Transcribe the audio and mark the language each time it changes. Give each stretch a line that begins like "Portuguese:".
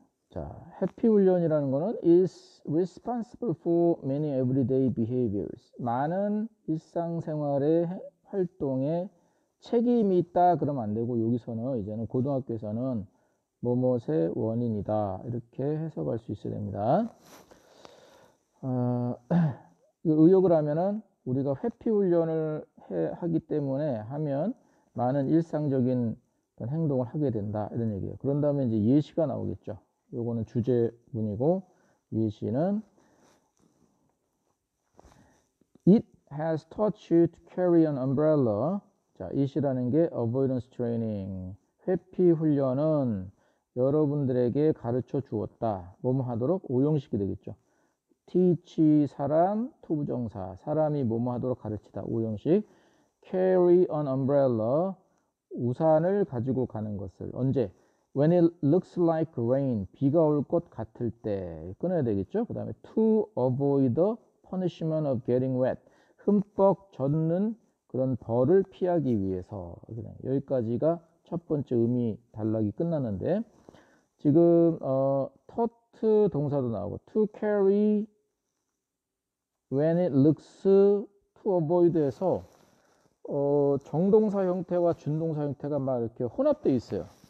English: 자, 회피 훈련이라는 거는 is responsible for many everyday behaviors.
Korean: 많은 일상생활의 활동에 책임이 있다 그러면 안 되고 여기서는 이제는 고등학교에서는 뭐뭇의 원인이다 이렇게 해석할 수 있어야 됩니다. 의역을 하면은 우리가 회피 훈련을 하기 때문에 하면 많은 일상적인 행동을 하게 된다 이런 얘기예요. 그런 다음에 이제 예시가 나오겠죠.
English: 요거는 주제문이고 예시는 It has taught you to carry an umbrella.
Korean: 자, it이라는 게 avoidance training. 회피 훈련은 여러분들에게 가르쳐 주었다. 뭐뭐 하도록 오형식이 되겠죠. teach 사람, 투부정사. 사람이 뭐뭐 하도록 가르치다.
English: 오형식. carry an umbrella.
Korean: 우산을 가지고 가는 것을. 언제? When it looks like rain. 비가 올 것 같을 때. 끊어야 되겠죠.
English: 그 다음에 to avoid the punishment of getting wet.
Korean: 흠뻑 젖는 그런 벌을 피하기 위해서. 여기까지가 첫 번째 의미 단락이 끝났는데 지금 taught 동사도 나오고 to carry when it looks to avoid 에서 정동사 형태와 준동사 형태가 막 이렇게 혼합되어 있어요.